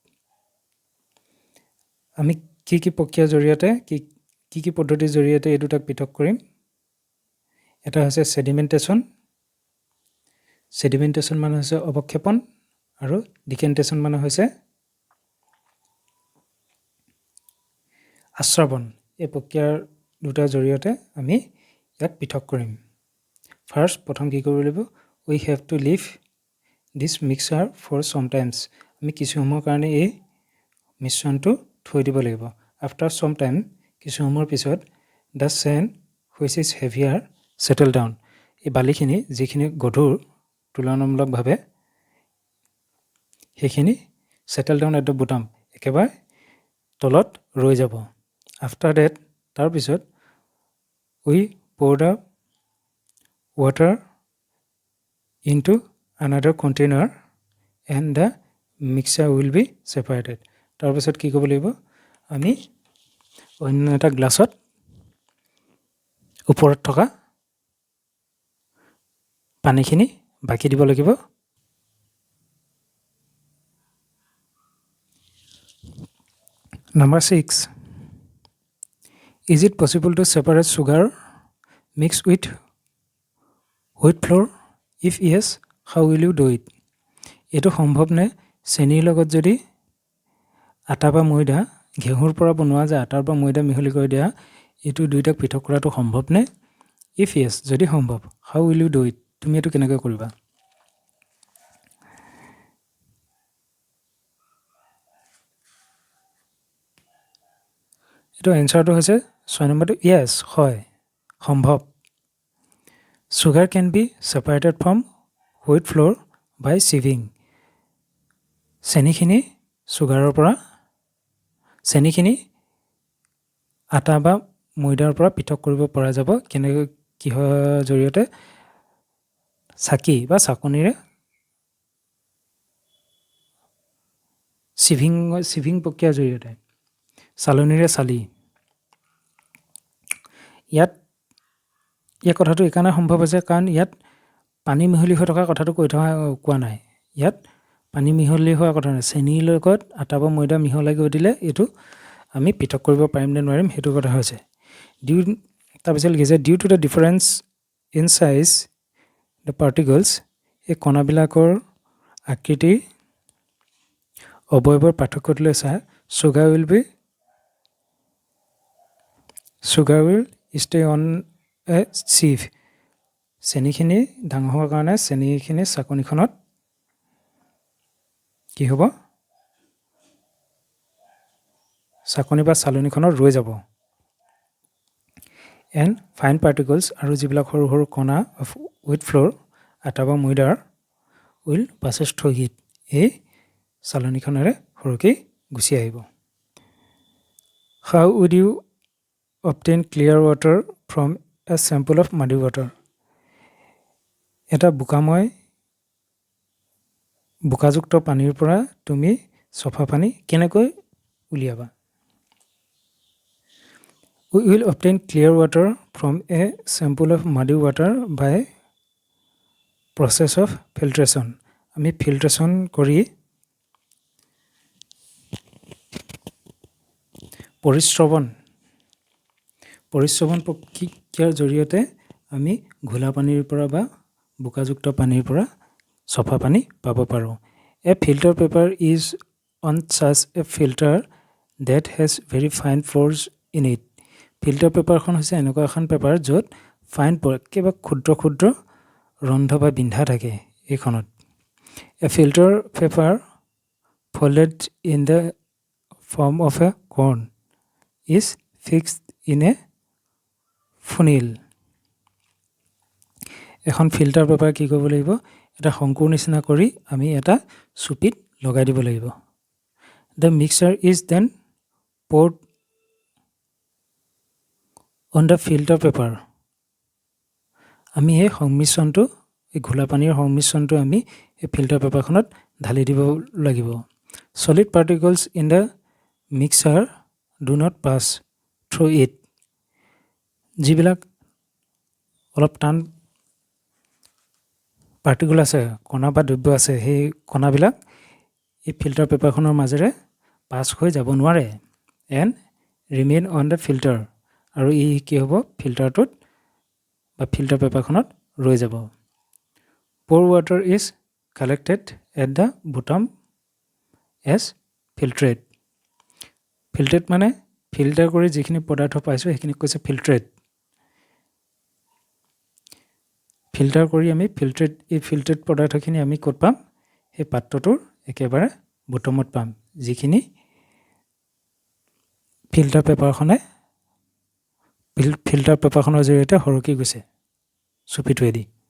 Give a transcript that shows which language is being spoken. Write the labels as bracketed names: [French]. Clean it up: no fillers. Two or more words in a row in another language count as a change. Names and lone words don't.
[Assamese] আমি কি প্ৰক্ৰিয়া জৰিয়তে কি পদ্ধতিৰ জৰিয়তে এই দুটা পৃথক কৰিম এটা হৈছে sedimentation মানে হৈছে অৱক্ষেপন আৰু decantation মানে হৈছে আশ্ৰৱণ এই প্ৰক্ৰিয়াৰ দুটা জৰিয়তে আমি ইয়াক পৃথক কৰিম First প্ৰথম কি কৰিব লাগিব [English] we have to leave this mixture for sometimes [Assamese] আমি কিছু সময়ৰ কাৰণে এই মিশ্ৰণটো থৈ দিব লাগিব [English] after some time [Assamese] কিছু সময়ৰ পিছত [English] the sand which is heavier settle down [Assamese] এই বালিখিনি যিখিনি গধুৰ তুলনামূলকভাৱে [English] সেইখিনি settle down at the bottom [Assamese] একেবাৰে তলত ৰৈ যাব [English] after that [Assamese] তাৰ পিছত [English] we pour the water into another container and the mixture will be separated [Assamese] তাৰ পিছত কি কৰিব লাগিব আমি অন্য এটা গ্লাছত ওপৰত থকা পানীখিনি বাকি দিব লাগিব [English] Number 6 Is it possible to separate sugar mixed with wheat flour? If yes, how will you do it? [Assamese] এটো সম্ভৱ নে চেনিৰ লগত যদি আটা বা ময়দা ঘেঁহুৰ পৰা বনোৱা যায় আটাৰ বা ময়দা মিহলি কৰি দিয়া এটো দুইটা পৃথক কৰাটো সম্ভৱ নে [English] if yes [Assamese] যদি সম্ভৱ [English] how will you do it [Assamese] তুমি এটো কেনেকৈ কৰিবা এটো এনসাৰটো হৈছে 6 নম্বৰটো [English] yes [Assamese] হয় সম্ভৱ [English] Sugar can be separated from wheat flour by sieving. [Assamese] চেনিখিনি সুগাৰৰ পৰা চেনিখিনি আটা বা ময়দাৰ পৰা পৃথক কৰিব পৰা যাব কেনেকৈ কিহৰ জৰিয়তে চাকি বা চাকনিৰে সিভিং প্ৰক্ৰিয়াৰ জৰিয়তে চালনীৰে চালি ইয়াত এই কথাটো একাৰণে সম্ভৱ হৈছে কাৰণ ইয়াত পানী মিহলি হৈ থকা কথাটো কোৱা নাই ইয়াত পানী মিহলি হোৱা কথা নাই চেনিৰ লগত আটা বা ময়দা মিহলাই গৈ দিলে এটো আমি পৃথক কৰিব পাৰিম নে নোৱাৰিম হেতু কথা হৈছে তাৰপিছত লিখিছে [English] due to the difference in size the particles [Assamese] এই কণাবিলাকৰ আকৃতি অবয়ৱৰ পাৰ্থক্যটোলৈ চাই sugar [English] will stay on a sieve [Assamese] চেনিখিনি ডাঙৰ হোৱাৰ কাৰণে চেনিখিনি চাকনিখনত কি হ'ব চাকনি বা চালনীখনত ৰৈ যাব [English] and fine particles [Assamese] আৰু যিবিলাক সৰু সৰু কণা [English] of wheat flour [Assamese] আটা বা ময়দাৰ [English] will passes through it [Assamese] এই চালনীখনেৰে সৰকি গুছি আহিব [English] how would you obtain clear water from a sample of muddy water এটা [Assamese] বোকাযুক্ত পানীৰ পৰা তুমি সফা পানী কেনেকৈ উলিয়াবা [English] We will obtain clear water from a sample of muddy water by process of filtration [Assamese] আমি filtration কৰি পৰিশ্ৰৱণ প্ৰক্ৰিয়াৰ জৰিয়তে আমি ঘোলা পানীৰ পৰা বা বোকাযুক্ত পানীৰ পৰা সফা পানী পাব পাৰো [English] A filter paper is on such a filter that has very fine pores in it [Assamese] ফিল্টাৰ পেপাৰখন হৈছে এনেকুৱা এখন পেপাৰ য'ত ফাইন পৰ কিবা ক্ষুদ্ৰ ক্ষুদ্ৰ ৰন্ধ বা বিন্ধা থাকে এইখনত [English] A filter paper folded in the form of a cone is fixed in a funnel [Assamese] এখন [English] filter paper [Assamese] কি কৰিব লাগিব এটা শংকুৰ নিচিনা কৰি আমি এটা সুপিত লগাই দিব লাগিব [English] The mixture is then poured on the filter paper [Assamese] আমি এই সংমিশ্ৰণটো এই ঘোলা পানীৰ সংমিশ্ৰণটো আমি এই ফিল্টাৰ পেপাৰখনত ঢালি দিব লাগিব [English] solid particles in the mixture do not pass through it [Assamese] যিবিলাক অলপ টান পাৰ্টিকল আছে কণা বা দ্ৰব্য আছে সেই কণাবিলাক এই ফিল্টাৰ পেপাৰখনৰ মাজেৰে পাছ হৈ যাব নোৱাৰে [English] and remain on the filter [Assamese] আৰু ই কি হ'ব ফিল্টাৰটোত বা ফিল্টাৰ পেপাৰখনত ৰৈ যাব [English] Pour water is collected at the bottom as filtrate [Assamese] filtrate মানে ফিল্টাৰ কৰি যিখিনি পদাৰ্থ পাইছো সেইখিনি কৈছে filtrate ফিল্টাৰ কৰি আমি এই ফিল্ট্ৰেট পদাৰ্থখিনি আমি ক'ত পাম সেই পাত্ৰটোৰ একেবাৰে বুটমত পাম, যিখিনি ফিল্টাৰ পেপাৰখনৰ জৰিয়তে সৰকি গৈছে চুপিটোৱেদি।